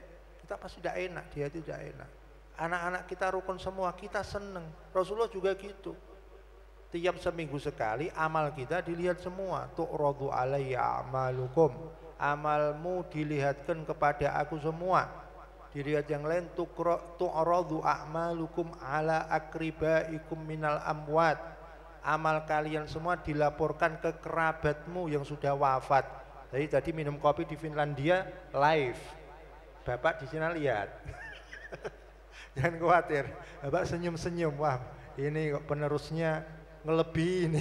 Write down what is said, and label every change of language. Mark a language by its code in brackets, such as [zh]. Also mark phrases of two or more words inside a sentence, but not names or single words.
[id] Kita pasti tidak enak, di hati tidak enak. Anak-anak kita rukun semua, kita seneng. Rasulullah juga gitu. Tiap seminggu sekali amal kita dilihat semua. [ar] تعرض علي أعمالكم. [id] Amalmu dilihatkan kepada aku semua. Dilihat yang lain, [ar] تعرض أعمالكم على أقاربكم من الأموات. [id] Amal kalian semua dilaporkan ke kerabatmu yang sudah wafat. Jadi tadi minum kopi di Finlandia live. Bapak di sini lihat. Jangan khawatir. Bapak senyum-senyum. Wah, ini kok penerusnya ngelebihi ini.